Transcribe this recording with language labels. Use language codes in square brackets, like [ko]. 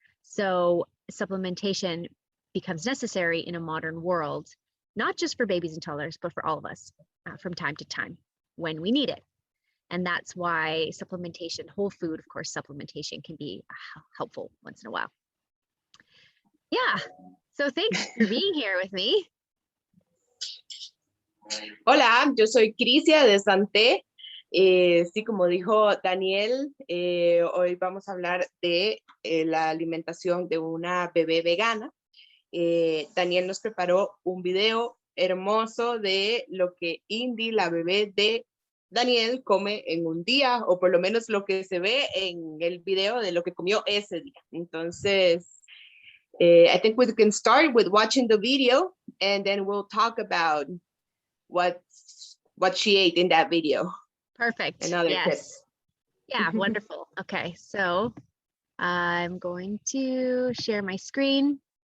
[en] So supplementation becomes necessary in a modern world, not just for babies and toddlers, but for all of us from time to time when we need it. And that's why supplementation, whole food, of course, supplementation can be helpful once in a while. Yeah, so thanks for being here with me. [es] Hola, yo soy Krizia de Sante. Sí, como dijo Daniel, hoy vamos a hablar de la alimentación de una bebé vegana. Daniel nos preparó un video hermoso de lo que Indi, la bebé de Daniel, come en un día, o por lo menos lo que se ve en el video de lo que comió ese día. Entonces, [en] I think we can start with watching the video, and then we'll talk about what she ate in that video. Perfect. Yes. Tips. Yeah, wonderful. Okay, so I'm going to share my screen.